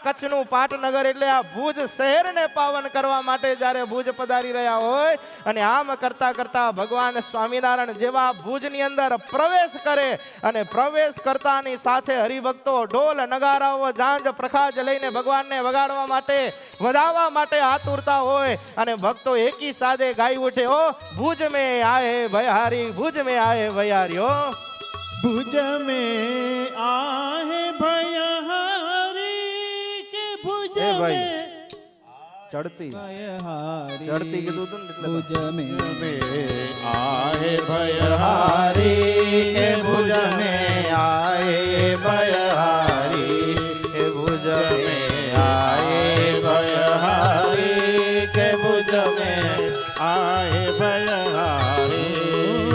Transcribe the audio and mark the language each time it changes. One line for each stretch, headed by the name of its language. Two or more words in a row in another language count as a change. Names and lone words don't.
Gujarati: કચ્છનું પાટનગર એટલે આ ભુજ શહેરને પાવન કરવા માટે જ્યારે ભુજ પધારી રહ્યા હોય અને આમ કરતા કરતા ભગવાન સ્વામિનારાયણ જેવા ભુજની અંદર પ્રવેશ કરે અને પ્રવેશ કરતાની સાથે હરિભક્તો ઢોલ નગારાઓ ઝાંઝ પ્રખાજ લઈને ભગવાનને વગાડવા માટે વધાવવા માટે આતુરતા હોય અને ભક્તો એકી સાથે ગાઈ ઉઠે, ઓ ભુજ में आए भयहारी,
Hindi: भुज में आए भयहारी. ओ भुज में आहे भयहारी के भुज ए भाई, में चढ़ती भयहारी
Gujarati: કીધું હતું ને એટલે
Hindi: भुज में आहे भयहारी के भुज में आए भयहारी के भुज में आए भयहारी के भुज में आए भयहारी